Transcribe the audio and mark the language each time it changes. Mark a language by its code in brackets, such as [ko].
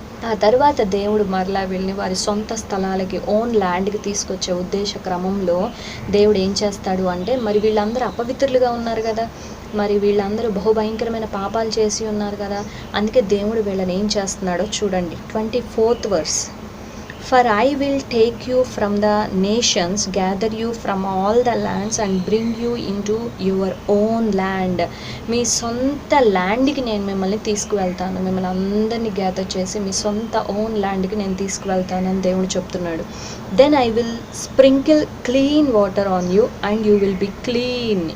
[te] ఆ తర్వాత దేవుడు మరలా వీళ్ళని వారి సొంత స్థలాలకి, ఓన్ ల్యాండ్కి తీసుకొచ్చే ఉద్దేశ క్రమంలో దేవుడు ఏం చేస్తాడు అంటే మరి వీళ్ళందరూ అపవిత్రులుగా ఉన్నారు కదా, మరి వీళ్ళందరూ బహుభయంకరమైన పాపాలు చేసి ఉన్నారు కదా, అందుకే దేవుడు వీళ్ళని ఏం చేస్తున్నాడో చూడండి. [en] 24th verse. For I will take you from the nations, gather you from all the lands and bring you into your own land. [te] మీ సొంత ల్యాండ్కి నేను మిమ్మల్ని తీసుకువెళ్తాను, మిమ్మల్ని అందరినీ గ్యాదర్ చేసి మీ సొంత ఓన్ ల్యాండ్కి నేను తీసుకువెళ్తానని దేవుడు చెప్తున్నాడు. [en] Then I will sprinkle clean water on you and you will be clean.